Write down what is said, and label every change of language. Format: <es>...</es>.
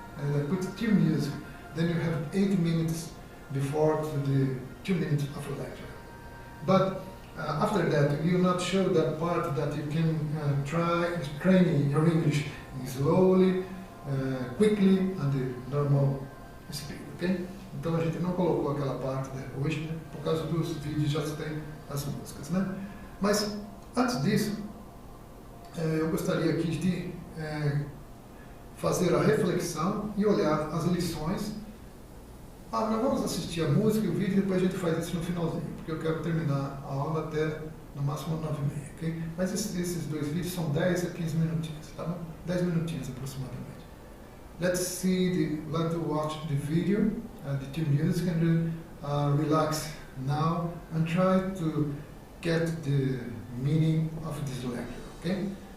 <en>And I put 2 music, then you have 8 minutes before to the 2 minutes of a lecture. But After that, you will not show that part that you can try training your English slowly, quickly, and the normal speed, ok?</en> <pt>Então a gente não colocou aquela parte hoje, né? Por causa dos vídeos já tem as músicas, né? Mas antes disso, eu gostaria aqui de fazer a reflexão e olhar as lições. Nós vamos assistir a música e o vídeo e depois a gente faz isso no finalzinho, porque eu quero terminar a aula até no máximo 9h30, ok? Mas esses dois vídeos são 10 a 15 minutinhos, tá bom? 10 minutinhos aproximadamente.</pt> <en>Let's watch the video, the two music, and relax now and try to get the meaning of this lecture, ok?</en>